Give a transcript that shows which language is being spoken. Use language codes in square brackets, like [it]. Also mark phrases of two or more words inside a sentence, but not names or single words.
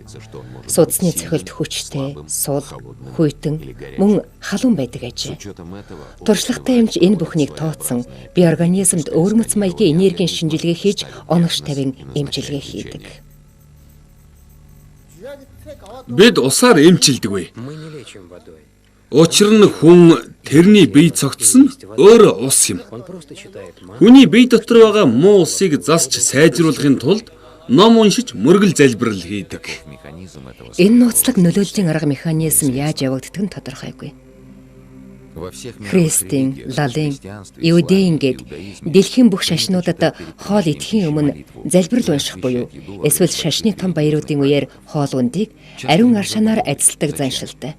[mn] Судасны цохилт хүчтэй, сул, хүйтэн, мөн халуун байдаг ажээ. Туршлагатай эмч энэ бүхнийг тооцсон би организмд өвөрмөц маягийн энергийн шинжилгээ хийж оновч тавин эмчилгээ хийдэг. Бид усаар эмчилдэг вэ? [ru] Мы не лечим водой. [mn] Учир нь хүн тэрний бие цогцсон өөрөө ус юм. [ru] Он просто читает мантру. [mn] Хүний бие дотор байгаа муу усыг засч сайжруулахын тулд ном уншиж мөргөл залбирал хийдэг. Энэ нууцлаг нөлөөллийн арга механизм яаж явагддаг нь тодорхойгүй. Христийн, лалын, иудеин гээд дэлхийн бүх шашнуудад хоол идэхийн өмнө залбирал унших буюу эсвэл шашны том баяруудын үеэр хоол ундыг ариун аршанаар ажилладаг заншилтай.